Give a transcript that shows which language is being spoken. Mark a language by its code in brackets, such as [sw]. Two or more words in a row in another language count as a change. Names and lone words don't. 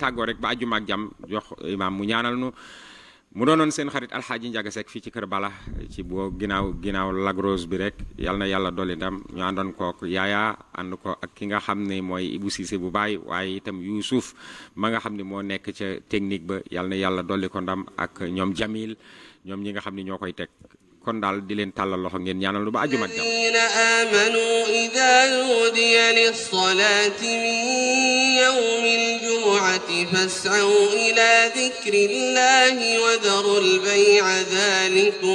[wo] tàggoo rek ba àjjuma ak jàmm jox imaam mu ñaanal nu mu doonoon seen xarit alxaaji Njaga Sekk fii ci Kër Bala ci boo ginnaaw Lagrose bi rek yal na yàlla dolli ndam ñu àndoon kook yaaya ànd ko ak ki nga xam ne mooy Ibou Cissé bu baay waaye itam Youssouf ma nga xam ne moo nekk ca technique ba yal na yàlla dolli ko ndam ak ñoom Jamil ñoom ñi nga xam ne ñoo koy teg kon daal di leen tàllal loxo ngeen ñaanal lu ba àjjuma ak jàmm. [ar] الذين آمنوا إذا نودي للصلاة من يوم الجمعة فاسعوا إلى ذكر الله وذروا البيع ذلكم